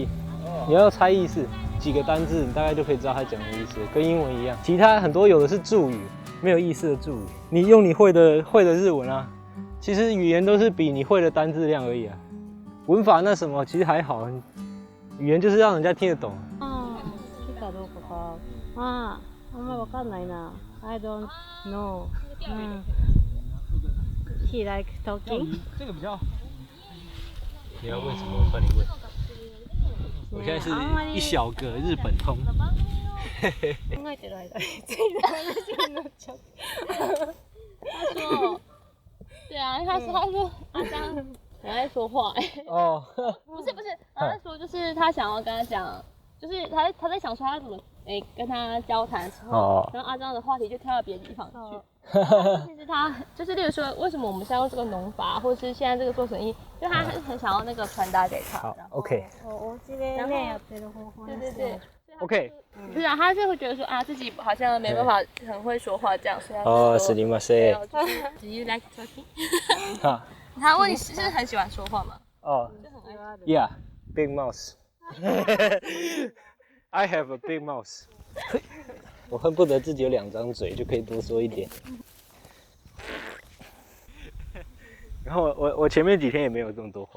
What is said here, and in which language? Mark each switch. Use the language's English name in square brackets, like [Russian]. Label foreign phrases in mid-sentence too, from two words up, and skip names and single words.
[Chinese] 你要猜意思，几个单字，你大概就可以知道他讲的意思，跟英文一样。其他很多有的是助语，没有意思的助语。你用你会的日文啊，其实语言都是比你会的单字量而已啊。文法那什么其实还好，语言就是让人家听得懂。 [Japanese] 来たどうかか。あんまわかんないな。 [English] I don't know。 He like talking。 [Chinese] 这个比较。你要问什么？我帮你问。我现在是一小个日本通。 [Japanese] 考えてる間について話になっちゃう。 [Chinese] 他说，对啊，他说阿张很爱说话哦，不是，他在说就是他想要跟他讲，就是他在想说他怎么跟他交谈的时候，然后阿张的话题就跳到别的地方去。其实他就是，例如说，为什么我们现在用这个农法，或者是现在这个做生意，就他很想要那个传达给他。好 ，OK。对。 OK。是啊，他就会觉得说啊，自己好像没办法很会说话这样，所以 [Japanese] すみません。 [English] Do you like talking？ [Chinese] 他问你是很喜欢说话吗？ [English] Yeah, big mouth. I have a big mouth. [Chinese] 我恨不得自己有2张嘴，就可以多说一点。然后我前面几天也没有这么多话。